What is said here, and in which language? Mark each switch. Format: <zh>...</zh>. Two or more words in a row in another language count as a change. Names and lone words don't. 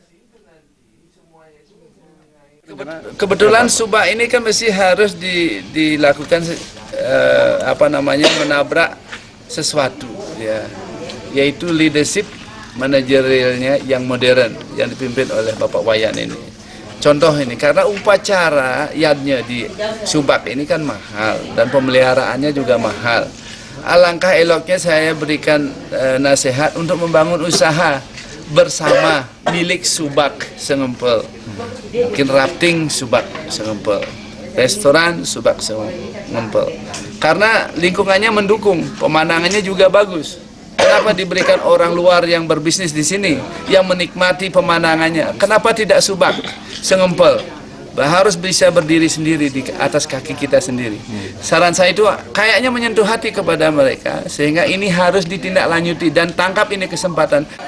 <id>Kebetulan Subak ini kan mesti harus dilakukan menabrak sesuatu, ya, yaitu leadership manajerialnya yang modern yang dipimpin oleh Bapak Wayan ini. Contoh ini, karena upacara yadnya di Subak ini kan mahal dan pemeliharaannya juga mahal. Alangkah eloknya saya berikan nasihat untuk membangun usaha bersama milik Subak Sengempel. Mungkin rafting Subak Sengempel, restoran Subak Sengempel. Karena lingkungannya mendukung, pemandangannya juga bagus. Kenapa diberikan orang luar yang berbisnis di sini, yang menikmati pemandangannya? Kenapa tidak Subak Sengempel? Harus bisa berdiri sendiri di atas kaki kita sendiri. Saran saya itu kayaknya menyentuh hati kepada mereka, sehingga ini harus ditindaklanjuti dan tangkap ini kesempatan.</id>